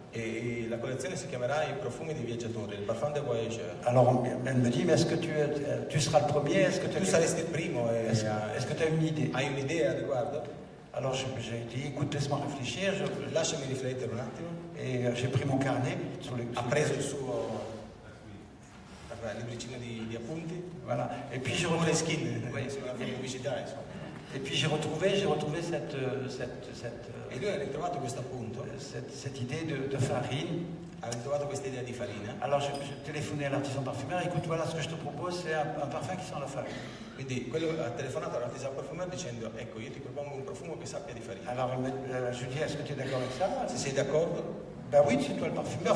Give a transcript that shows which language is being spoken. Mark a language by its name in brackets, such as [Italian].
[Italian] E la collezione si chiamerà i profumi dei viaggiatori, il [French] parfum des voyageurs. Alors elle me dit mais est-ce que tu seras le premier, est-ce que [Italian] tu saresti il primo, [French] est-ce que tu as une idée? [Italian] Hai un'idea a riguardo? [French] Alors j'ai dit écoute laisse-moi réfléchir, [Italian] lasciami riflettere un attimo. [French] Et j'ai pris mon carnet [Italian] ha preso il suo libricino di appunti. [French] Voilà. Et puis j'ai retrouvé [Italian] sulla pubblicità, insomma. [French] Et puis j'ai retrouvé cette [Italian] e lui ha ritrovato questo appunto, [French] cette idée de farine. [Italian] Ha ritrovato questa idea di farina. [French] Alors j'ai téléphoné à l'artisan parfumeur, écoute voilà ce que je te propose c'est un parfum qui sent la farine. [Italian] Quindi quello ha telefonato all'artisan parfumeur dicendo ecco io ti propongo un profumo che sappia di farina. [French] Alors je lui dis est-ce que tu es d'accord avec ça? [Italian] Se sei d'accordo? [French] Ben oui, c'est toi le parfumeur.